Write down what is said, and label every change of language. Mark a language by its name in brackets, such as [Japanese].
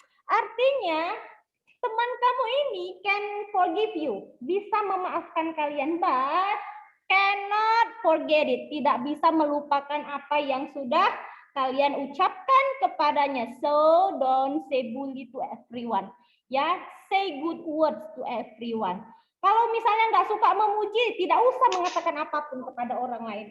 [Indonesian] Artinya teman kamu ini [English] can forgive you, [Indonesian] bisa memaafkan kalian, [English] but cannot forget it, [Indonesian] tidak bisa melupakan apa yang sudah kalian ucapkan kepadanya. [English] So don't say bully to everyone. Ya, say good words to everyone. [Indonesian] Kalau misalnya nggak suka memuji, tidak usah mengatakan apapun kepada orang lain.